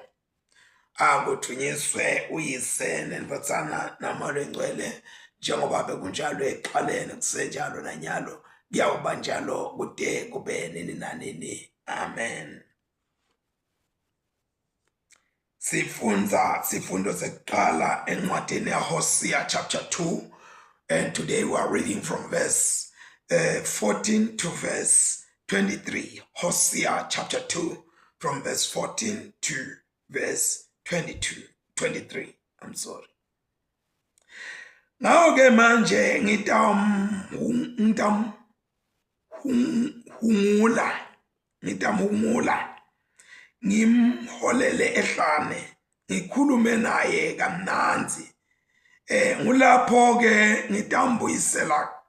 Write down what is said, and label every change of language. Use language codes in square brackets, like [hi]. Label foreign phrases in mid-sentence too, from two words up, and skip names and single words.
[ss] Akuthunyiswe uyise neNdodana naMoya Oyingcwele, njengoba bekunjalo ekuqaleni kusenjalo nanyalo kuyawuba njalo kude kube nini nanini, amen. Sifundo sekuqala encwadini yaHosea [en] chapter 2, and today we are reading from verse 14 to verse 23. Hosea chapter 2 from verse 14 to verse 23. I'm sorry. [ss] Ngawo-ke manje ngitamhungula ngimholele ehlane ngikhulume naye kamnanzi ngulapho-ke ngitawubuyisela